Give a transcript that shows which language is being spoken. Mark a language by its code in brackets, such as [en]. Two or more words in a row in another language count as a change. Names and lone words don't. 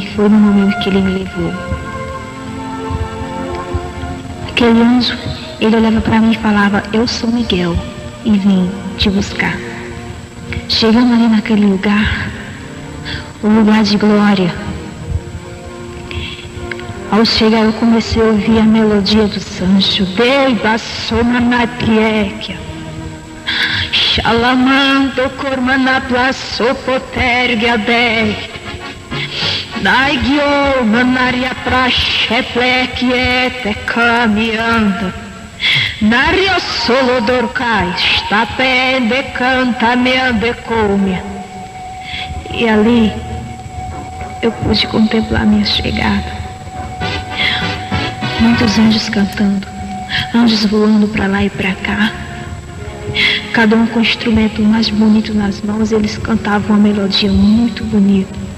[pt] Foi no momento que ele me levou. Aquele anjo, ele olhava para mim e falava: eu sou Miguel e vim te buscar. Chegando ali naquele lugar, o lugar de glória, ao chegar eu comecei a ouvir a melodia do Sancho. Dei bassoma na tiequia. Shalamando kormana plasopotergia dei. Naigio manaria prasheplek caminhando. Nario solo dorcai, stapende canta meande comia. E ali eu pude contemplar minha chegada. Muitos anjos cantando, anjos voando para lá e para cá. Cada um com o instrumento mais bonito nas mãos, eles cantavam uma melodia muito bonita.